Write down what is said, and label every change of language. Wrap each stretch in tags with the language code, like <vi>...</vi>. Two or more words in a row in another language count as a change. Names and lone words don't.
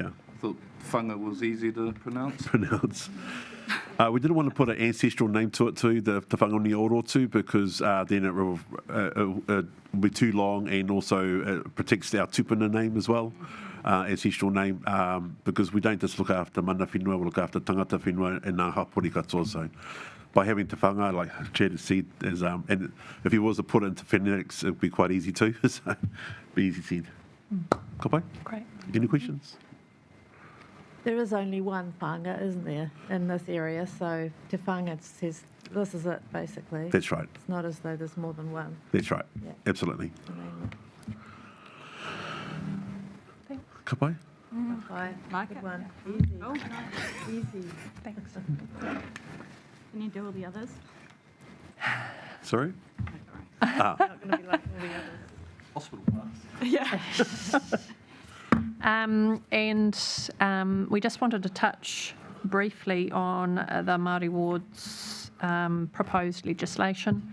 <en>I thought Whanga was easy to pronounce. We didn't want to put an ancestral name to it too, the Te Whanga Nui Orotu, because then it will be too long, and also it protects our tupuna name as well, ancestral name, because we don't just look after</en> <mi>mana whenua,</mi> <en>we look after</en> <mi>tangata whenua</mi> <en>and</en> <mi>ngā hapori katoa.</mi> <en>So by having Te Whanga, like Chad has said, and if he was to put it into phonetics, it would be quite easy too, so be easy said.</en> <mi>Ka pai?</mi> <en>Great. Any questions? There is only one whanga, isn't there, in this area? So Te Whanga says this is it, basically. That's right. It's not as though there's more than one. That's right. Yeah. Absolutely. Thanks.</en> <mi>Ka pai?</mi> <en>Bye. Like Good it. one. Easy. Oh, Easy. thanks. Can you do all the others? Sorry? Not going to be like all the others. Hospital pass. Yeah. We just wanted to touch briefly on the Māori Ward's proposed legislation.</en>